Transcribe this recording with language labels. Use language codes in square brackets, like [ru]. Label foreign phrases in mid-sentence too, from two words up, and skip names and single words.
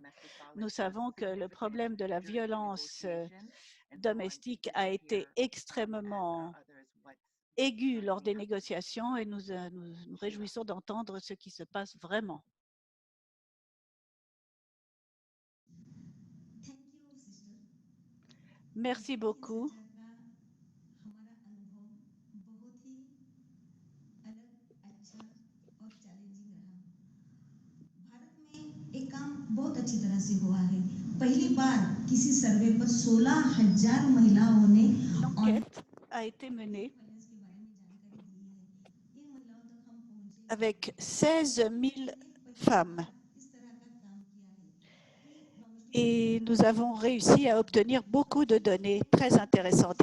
[fr] Nous savons que le problème de la violence domestique a été extrêmement aigu lors des négociations et nous nous réjouissons d'entendre ce qui se passe vraiment. Merci beaucoup. [hi] हमारा अनुभव बहुत ही अलग, अच्छा और चैलेंजिंग रहा। भारत में एक काम बहुत अच्छी तरह से हुआ है। पहली बार किसी सर्वे पर 16,000 महिलाओं ने [fr] L'enquête a été menée avec 16 000 femmes. Et nous avons réussi à obtenir beaucoup de données très intéressantes.